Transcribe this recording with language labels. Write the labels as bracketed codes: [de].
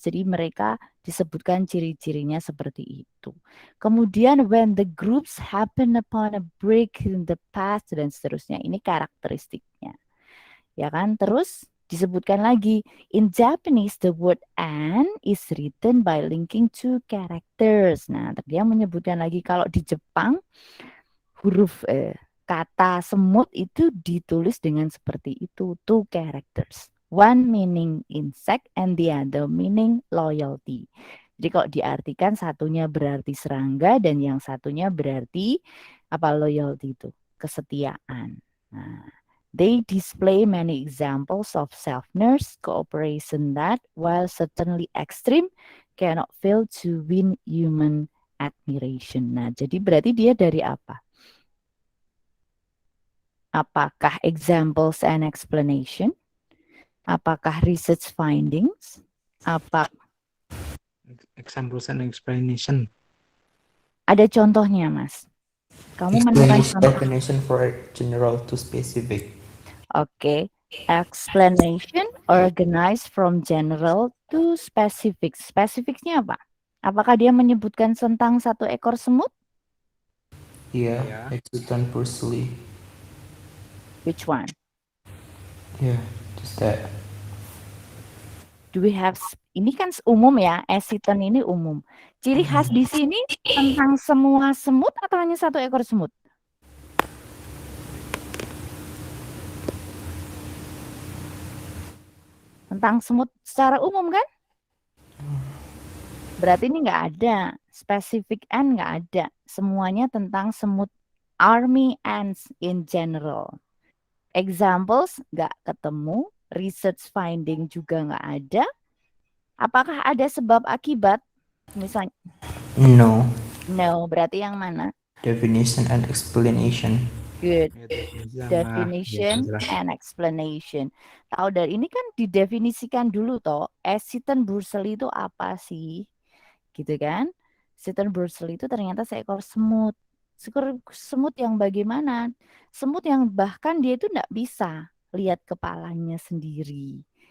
[id] Jadi mereka disebutkan ciri-cirinya seperti itu. Kemudian [en] when the groups happen upon a break in the path [id] dan seterusnya. Ini karakteristiknya. Ya kan? Terus disebutkan lagi [en] in Japanese the word "and" is written by linking two characters. [id] Nah, dia menyebutkan lagi kalau di Jepang huruf kata semut itu ditulis dengan seperti itu, [en] two characters. One meaning insect and the other meaning loyalty. [id] Jadi kalau diartikan satunya berarti serangga dan yang satunya berarti apa loyalty itu, kesetiaan. [en] Nah, they display many examples of self-nurse cooperation that, while certainly extreme, cannot fail to win human admiration. [id] Nah, jadi berarti dia dari apa? Apakah [en] examples and explanation? [id] Apakah [en] research findings? [id] Apa [en] Examples and explanation. [id] ada contohnya, Mas? Kamu menemukan contoh. [en] Definition for general to specific. [id] Oke. [en] Explanation organized from general to specific. [id] Spesifiknya apa? Apakah dia menyebutkan tentang satu ekor semut? [en] Yeah, [id] Ya. [en] Exciton Pursley. Which one? Yeah, just that. Do we have [id] ini kan umum ya, Eciton ini umum. Ciri khas di sini tentang semua semut atau hanya satu ekor semut? Tentang semut secara umum kan? Berarti ini nggak ada. [en] Specific ant [id] nggak ada. Semuanya tentang semut [en] army ants in general. Examples [id] nggak ketemu. [en] Research finding [id] juga nggak ada. Apakah ada sebab akibat? Misalnya, [en] No. no. [id] Berarti yang mana? [en] Definition and explanation. Good. [id] Ya, definisi sama [en] Definition [id] ya, jelas. [en] and explanation. [id] Tahu dari ini kan didefinisikan dulu toh. Eciton burseli itu apa sih? Gitu kan? Eciton burseli itu ternyata seekor semut. Seekor semut yang bagaimana? Semut yang bahkan dia itu tidak bisa lihat kepalanya sendiri.